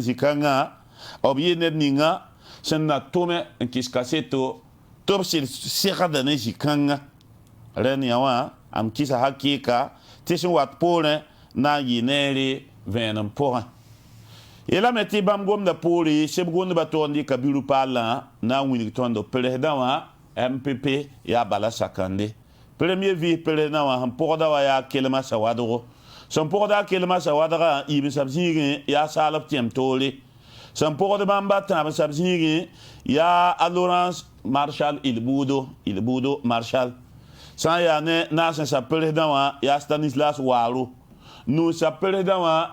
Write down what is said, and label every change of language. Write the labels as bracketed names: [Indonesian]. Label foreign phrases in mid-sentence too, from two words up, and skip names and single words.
[Mossi] zĩ-kãngã b yɩ ned ninga sẽn na tʋme n kɩs kaseto tɩ b sɩd segda ne zĩ-kãngã rẽnd yã wã am kɩsa hakɩɩka tɩ sẽn wat poorẽ na n yɩ neere vẽenem pʋgẽ yeelame tɩ bãmb gomda poore seb gondbã tog n dɩka biru paallã na n wilg tõnd presdã wã MPP yaa bala sakãnde [French] premier vice président [Mossi] wã sẽn pʋgda wa yaa kelma sawadgo sẽn pʋgda a kelma sawadgã yɩɩm sab zĩigẽ yaa saalb tẽm toore san pogd bãmba tãab sab zĩigẽ yaa a Laurence Marshal Ilbudo Marshal sã n yaa ne naasẽ sa presdã wã yaa Stanislas Waro nu sa presdã wã